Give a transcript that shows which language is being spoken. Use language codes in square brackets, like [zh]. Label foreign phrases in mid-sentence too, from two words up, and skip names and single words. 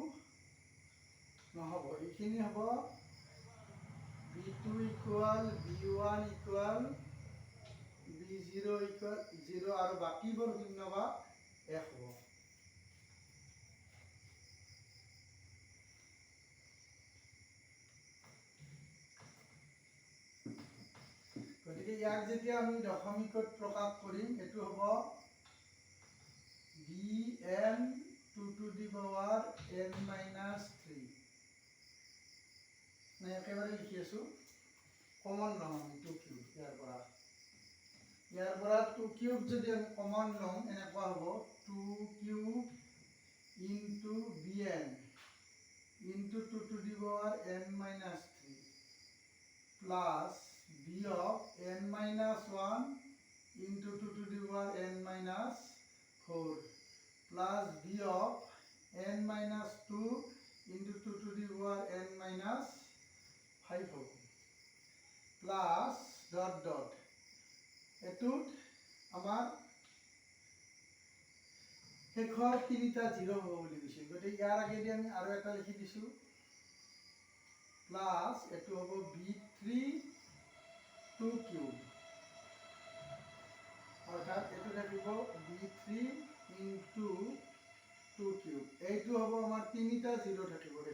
[as] নহব এইখিনি হ'ব [en] b2 equal b1 equal b0 equal 0 [as] আৰু বাকিবোৰ শূন্য বা 1 হ'ব গতিকে ইয়াক যেতিয়া আমি দশমিকত প্ৰকাশ কৰিম এটো হ'ব [en] bn 2 to the power n minus 3 [as] না একেবাৰে লিখি আছো কমন লম 2 কিউব ইয়াৰ পৰা 2 কিউব যদি আমি কমন লম এনেকুৱা হ'ব 2 কিউব [en] into bn into 2 to the power n minus 3 plus b of n minus 1 into 2 to the power n minus 4 plus b of n minus 2 into 2 to the power n minus 5 হ'ব plus dot dot [as] এটুত আমাৰ শেষৰ তিনিটা 0 হ'ব বুলি কৈছে গতিকে ইয়াৰ আগেদি আমি আৰু এটা লিখি দিছো প্লাস এটো হ'ব b3 2 কিউব অৰ্থাৎ এটো থাকিব [en] b3 into 2 [as] কিউব এইটো হ'ব আমাৰ তিনিটা 0 থাকিব